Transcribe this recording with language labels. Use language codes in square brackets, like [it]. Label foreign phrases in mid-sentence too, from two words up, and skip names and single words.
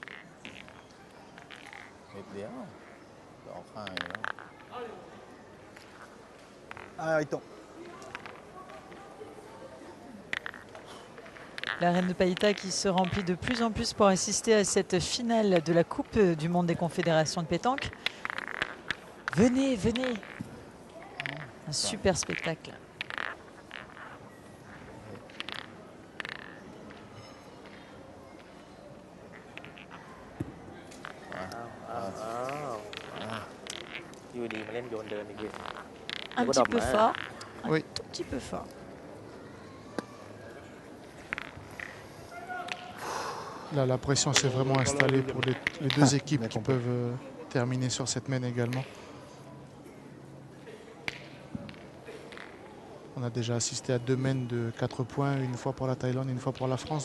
[th] นิดเดียวจะออกข้างอยู่แล้ว [fr] Ah, il tombe. l'arène de Païta qui se remplit de plus en plus pour assister à cette finale de la Coupe du Monde des Confédérations de pétanque. Venez, venez. Un super spectacle. [th] อ้าว อยู่ดีมาเล่นโยนเดินอีกที [fr] Un petit peu fort. Un Oui. tout petit peu fort. Là, la pression s'est vraiment installée pour les deux équipes qui peuvent terminer sur cette mène également. On a déjà assisté à 2 mènes de 4 points, une fois pour la Thaïlande et une fois pour la France.